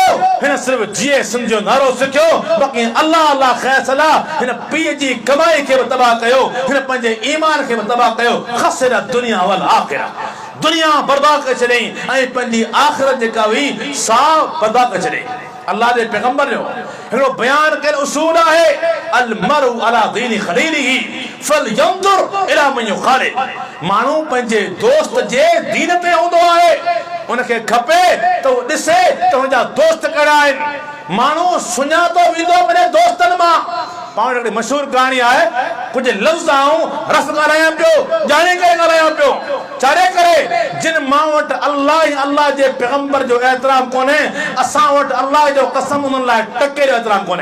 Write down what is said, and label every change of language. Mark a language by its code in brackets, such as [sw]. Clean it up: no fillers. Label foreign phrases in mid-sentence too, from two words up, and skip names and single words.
[sd] हिन सिर्फ़ जीए सिंध जो नारो सिखियो, बाक़ी अल्लाह ख़ैर सलाह हिन पीउ जी कमाई खे बि तबाह कयो, हिन पंहिंजे ईमान खे बि तबाह कयो। [ar] خسر الدنيا والآخرة, [sd] दुनिया बर्बाद करे छॾियईं ऐं पंहिंजी आख़िरत जेका हुई सा बर्बाद करे छॾियईं। अल्लाह जे पैगंबर जो हिकिड़ो बयान कयल उसूल आहे, [ar] المرء على دينه خليله فلينظر إلى من يخالل. [sd] माण्हू पंहिंजे दोस्त जे दीन ते हूंदो आहे, उनखे खपे त उहो ॾिसे त हुनजा दोस्त कहिड़ा आहिनि। माण्हू सुञातो वेंदो पंहिंजे दोस्तनि मां। पाण हिकिड़ी मशहूर कहाणी आहे, कुझु लफ़्ज़ आऊं रस ॻाल्हायां पियो, ॼाणे करे ॻाल्हायां पियो, छाड़े करे जिन मां वटि अल्लाह ऐं अल्लाह जे पैगंबर जो एतिराम कोन्हे, असां वटि अल्लाह जो कसम उन्हनि लाइ टके जो एतिराम कोन्हे।